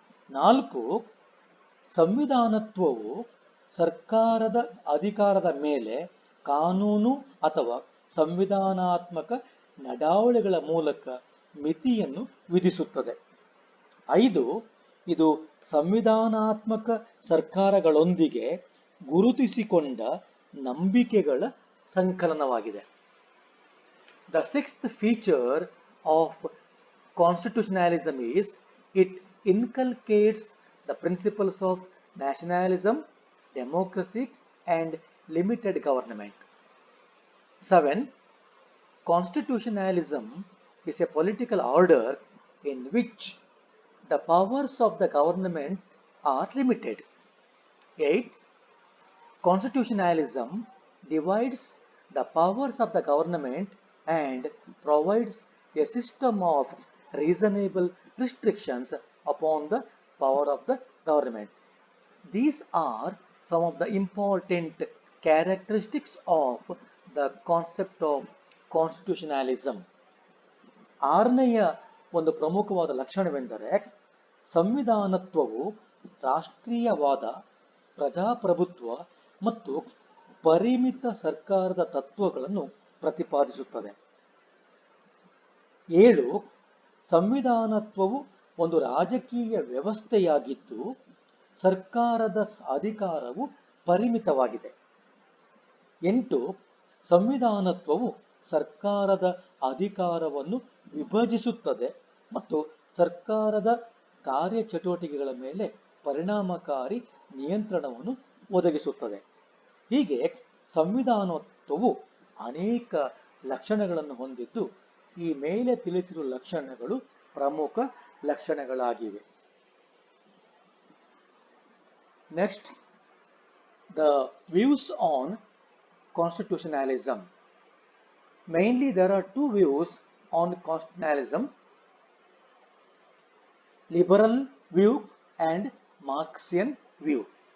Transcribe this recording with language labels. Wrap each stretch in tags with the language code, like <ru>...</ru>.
<kn>4, ಸಂವಿಧಾನತ್ವವು ಸರ್ಕಾರದ ಅಧಿಕಾರದ ಮೇಲೆ ಕಾನೂನು ಅಥವಾ ಸಂವಿಧಾನಾತ್ಮಕ ನಡಾವಳಿಗಳ ಮೂಲಕ ಮಿತಿಯನ್ನು ವಿಧಿಸುತ್ತದೆ. 5, ಇದು ಸಂವಿಧಾನಾತ್ಮಕ ಸರ್ಕಾರಗಳೊಂದಿಗೆ ಗುರುತಿಸಿಕೊಂಡ ನಂಬಿಕೆಗಳ ಸಂಕಲನವಾಗಿದೆ.</kn> <en>The sixth feature of constitutionalism is it inculcates the principles of nationalism, democracy, and limited government. 7. Constitutionalism is a political order in which the powers of the government are limited. 8. Constitutionalism divides the powers of the government and provides a system of reasonable restrictions upon the power of the government. These are some of the important characteristics of the concept of constitutionalism.</en> <kn>6ನೆಯ ಒಂದು ಪ್ರಮುಖವಾದ ಲಕ್ಷಣವೆಂದರೆ ಸಂವಿಧಾನತ್ವವು ರಾಷ್ಟ್ರೀಯವಾದ, ಪ್ರಜಾಪ್ರಭುತ್ವ ಮತ್ತು ಪರಿಮಿತ ಸರ್ಕಾರದ ತತ್ವಗಳನ್ನು ಪ್ರತಿಪಾದಿಸುತ್ತದೆ. 7, ಸಂವಿಧಾನತ್ವವು ಒಂದು ರಾಜಕೀಯ ವ್ಯವಸ್ಥೆಯಾಗಿದ್ದು ಸರ್ಕಾರದ ಅಧಿಕಾರವು ಪರಿಮಿತವಾಗಿದೆ. 8, ಸಂವಿಧಾನತ್ವವು ಸರ್ಕಾರದ ಅಧಿಕಾರವನ್ನು ವಿಭಜಿಸುತ್ತದೆ ಮತ್ತು ಸರ್ಕಾರದ ಕಾರ್ಯಚಟುವಟಿಕೆಗಳ ಮೇಲೆ ಪರಿಣಾಮಕಾರಿ ನಿಯಂತ್ರಣವನ್ನು ಒದಗಿಸುತ್ತದೆ. ಹೀಗೆ ಸಂವಿಧಾನತ್ವವು ಅನೇಕ ಲಕ್ಷಣಗಳನ್ನು ಹೊಂದಿದ್ದು ಈ ಮೇಲೆ ತಿಳಿಸಿರುವ ಲಕ್ಷಣಗಳು ಪ್ರಮುಖ ಲಕ್ಷಣಗಳಾಗಿವೆ.</kn> <en>Next, the views on constitutionalism. Mainly there are two views on constitutionalism: liberal view and Marxian view.</en>